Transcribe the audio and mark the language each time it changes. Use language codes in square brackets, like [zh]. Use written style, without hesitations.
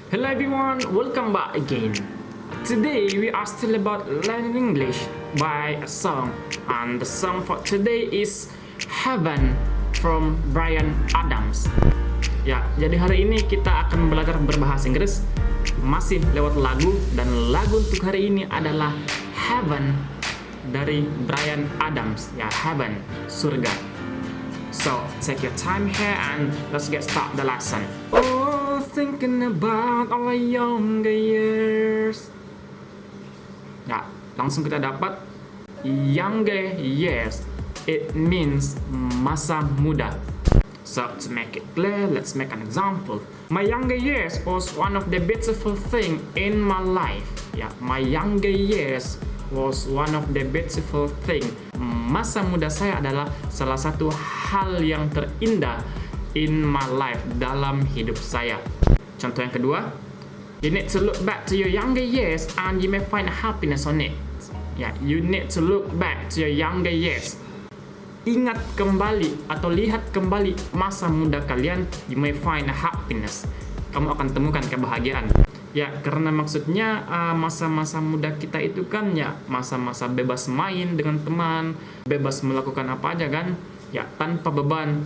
[en] Hello everyone, welcome back again. Today we are still about learning English by a song, and the song for today is Heaven from Bryan Adams. [id] Ya, jadi hari ini kita akan belajar berbahasa Inggris masih lewat lagu, dan lagu untuk hari ini adalah Heaven dari Bryan Adams. Ya, Heaven, surga. [en] So, take your time here and let's get started the lesson. Oh, thinking about our younger years. [id] Ya, langsung kita dapat younger years. [en] It means [id] masa muda. [en] So, to make it clear, let's make an example. My younger years was one of the beautiful thing in my life. Ya, my younger years was one of the beautiful thing. [id] Masa muda saya adalah salah satu hal yang terindah [en] in my life, [id] dalam hidup saya. Contoh yang kedua, [en] you need to look back to your younger years and you may find happiness on it. Ya, you need to look back to your younger years. [id] Ingat kembali atau lihat kembali masa muda kalian, [en] you may find happiness. [id] Kamu akan temukan kebahagiaan. Ya, karena maksudnya masa-masa muda kita itu kan ya masa-masa bebas main dengan teman, bebas melakukan apa aja kan, ya tanpa beban.